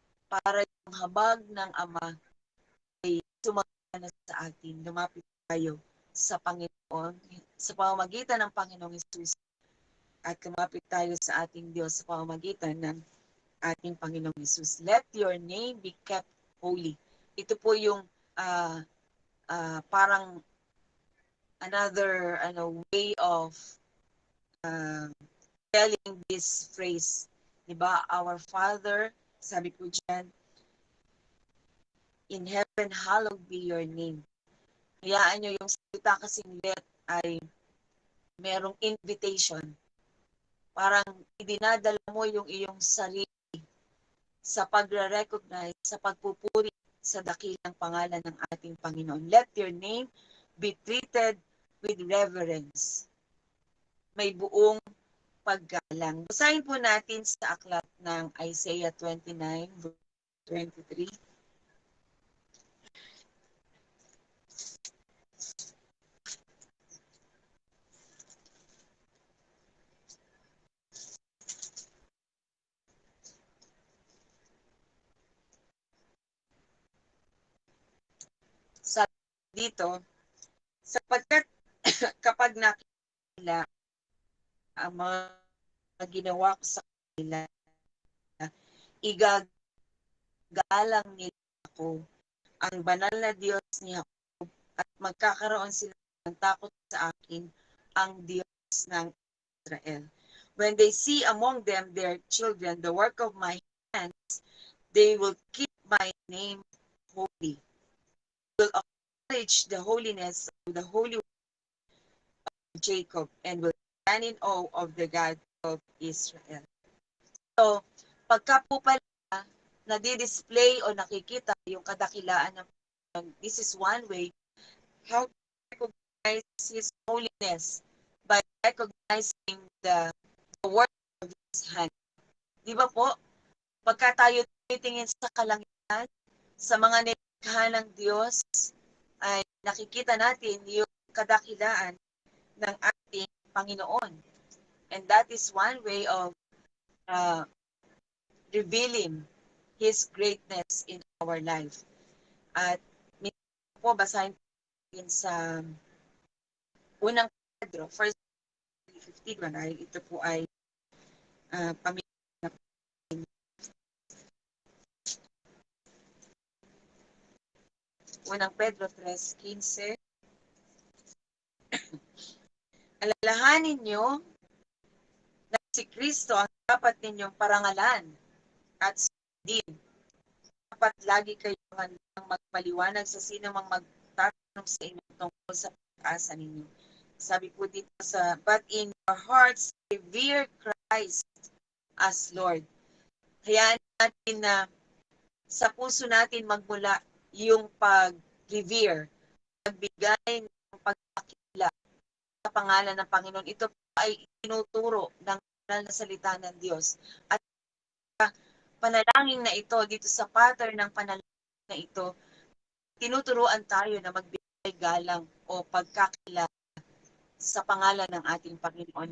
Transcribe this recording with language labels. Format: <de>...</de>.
<tl>Para yung habag ng Ama ay sumagana sa atin. Lumapit tayo sa Panginoon, sa pamamagitan ng Panginoong Hesus. At lumapit tayo sa ating Diyos sa pamamagitan ng ating Panginoong Hesus.</tl> <en>Let your name be kept holy.</en> <tl>Ito po yung parang</tl> <en>another way of telling this phrase.</en> <tl>Diba?</tl> <en>Our Father,</en> <tl>sabi po dyan,</tl> <en>in heaven, hallowed be your name.</en> <tl>Hayaan nyo yung salita kasing let ay merong invitation. Parang idinadala mo yung iyong sarili sa pagre-recognize, sa pagpupuri sa dakilang pangalan ng ating Panginoon.</tl> <en>Let your name be treated with reverence.</en> <tl>May buong paggalang. Basahin po natin sa aklat ng Isaiah 29, verse 23. Sabi dito, sapagkat kapag nakita ang mga ginawa ko sa kanila, igagalang nila ako, ang banal na Diyos ni Jacob, at magkakaroon sila ng takot sa akin, ang Diyos ng Israel.</tl> <en>When they see among them their children, the work of my hands, they will keep my name holy. They will acknowledge the holiness of the Holy One of Jacob and will stand in awe of the God of Israel.</en> <tl>So, pagka po pala nadi-display o nakikita yung kadakilaan ng Panginoon,</tl> <en>this is one way how to recognize His holiness by recognizing the work of His hand.</en> <tl>Di ba po? Pagka tayo titingin sa kalangitan, sa mga nilikha ng Diyos, ay nakikita natin yung kadakilaan ng ating Panginoon.</tl> <en>And that is one way of revealing His greatness in our life.</en> <tl>At po, basahin natin sa unang Pedro, 1:15, dahil ito po ay pamilya. Unang Pedro 3:15. Alalahanin nyo na si Kristo ang dapat ninyong parangalan at sundin. Dapat lagi kayong handang magpaliwanag sa sino mang magtatanong sa inyo tungkol sa pag-asa ninyo. Sabi po dito</tl> <en>but in your hearts, revere Christ as Lord.</en> <tl>Hayaan natin na sa puso natin magmula yung pag-revere, pagbigay ng pagkakila sa pangalan ng Panginoon. Ito ay tinuturo ng banal na salita ng Diyos. At panalangin na ito, dito sa pattern ng panalangin na ito, tinuturuan tayo na magbigay galang o pagkakilala sa pangalan ng ating Panginoon.</tl>